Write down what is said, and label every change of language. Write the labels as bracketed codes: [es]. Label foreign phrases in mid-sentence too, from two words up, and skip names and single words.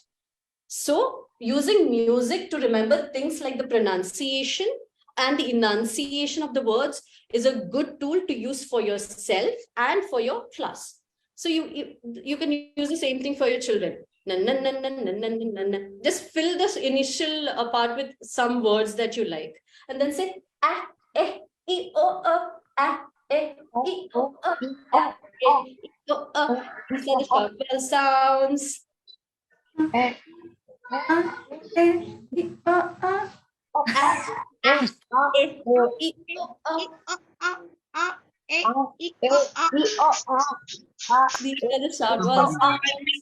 [en] So using music to remember things like the pronunciation and the enunciation of the words is a good tool to use for yourself and for your class. So you can use the same thing for your children. Just fill this initial part with some words that you like, and then say E, I, O, A, E, I, O, A, E, I, O, A. These are the short vowel sounds. These are the short vowel sounds.